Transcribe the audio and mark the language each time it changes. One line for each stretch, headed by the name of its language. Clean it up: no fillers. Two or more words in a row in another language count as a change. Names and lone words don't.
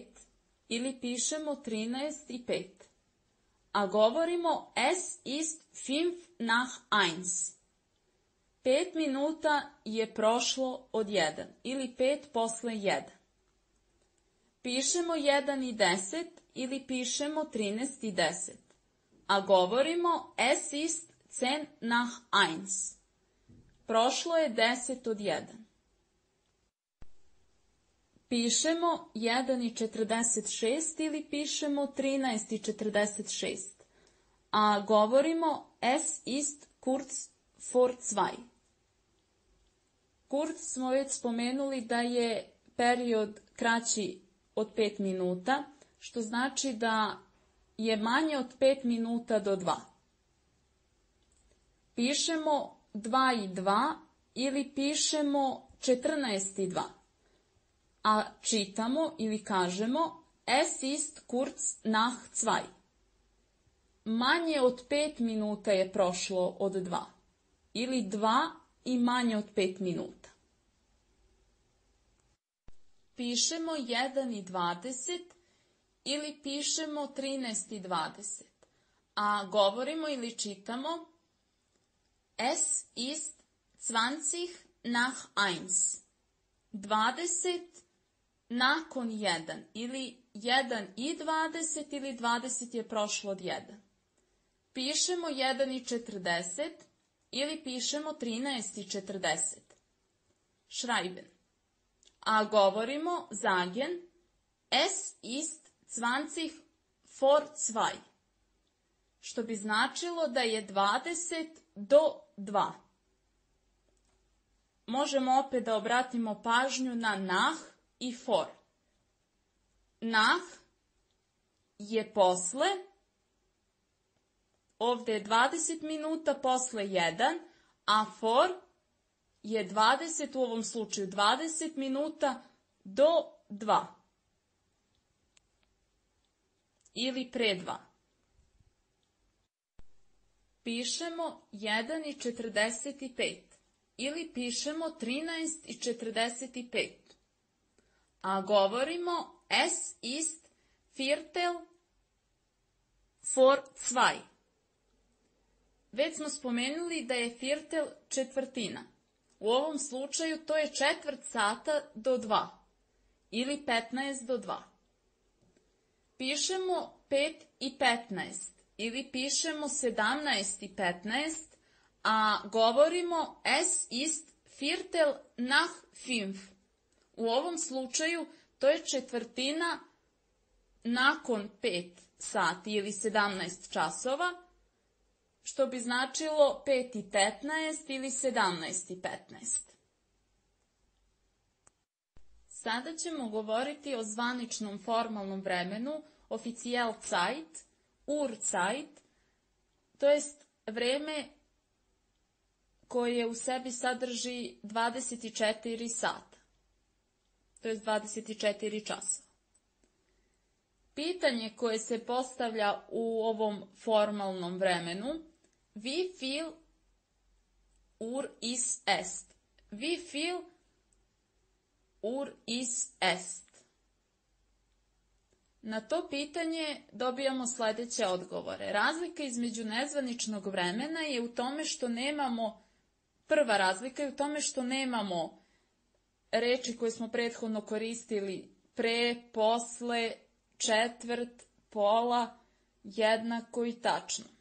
Serbian: ili pišemo 13:05, a govorimo
German: es ist 1:05.
Serbian: 5 minuta je prošlo od 1 ili 5 posle 1. Pišemo 1:10 ili pišemo 13:10, a govorimo
German: es ist 10:1.
Serbian: Prošlo je 10 od 1. Pišemo 1:46 ili pišemo 13:46, a govorimo
German: es ist kurz vor 2.
Serbian: Kurz smo već spomenuli da je period kraći od 5 minuta, što znači da je manje od 5 minuta do 2. Pišemo 2:02 ili pišemo 14:02. A čitamo ili kažemo
German: es ist kurz nach 2.
Serbian: Manje od 5 minuta je prošlo od 2. Ili 2 i manje od 5 minuta. Pišemo 1:20 ili pišemo 13:20. A govorimo ili čitamo
German: es ist 20:1.
Serbian: 20 nakon 1 ili 1:20 ili 20 je prošlo od 1. Pišemo 1:40 ili pišemo 13:40.
German: Schreiben.
Serbian: A govorimo
German: sagen es ist 20 vor 2.
Serbian: što bi značilo da je 20 do 2. Možemo opet da obratimo pažnju na nach i vor. Nach je posle, ovdje je 20 minuta posle 1, a vor je 20, u ovom slučaju 20 minuta do 2 ili pre 2. Pišemo 1:45 ili pišemo 13:45, a govorimo
German: es ist Viertel vor 2.
Serbian: Već smo spomenuli da je Viertel četvrtina. U ovom slučaju to je četvrt sata do 2 ili 15 do 2. Pišemo 5:15 ili pišemo 17:15, a govorimo
German: es ist Viertel nach 5.
Serbian: U ovom slučaju to je četvrtina nakon 5 sati ili 17 časova, što bi značilo 5:15 ili 17:15. Sada ćemo govoriti o zvaničnom formalnom vremenu, Offiziellzeit, Uhrzeit, to jest vreme koje u sebi sadrži 24 sata, to jest 24 časa. Pitanje koje se postavlja u ovom formalnom vremenu:
German: Wie viel Uhr ist es? Wie viel Uhr ist es?
Serbian: Na to pitanje dobijamo sljedeće odgovore. Razlika između nezvaničnog vremena je u tome što nemamo, prva razlika je u tome što nemamo reči koje smo prethodno koristili pre, posle, četvrt, pola, jednako i tačno.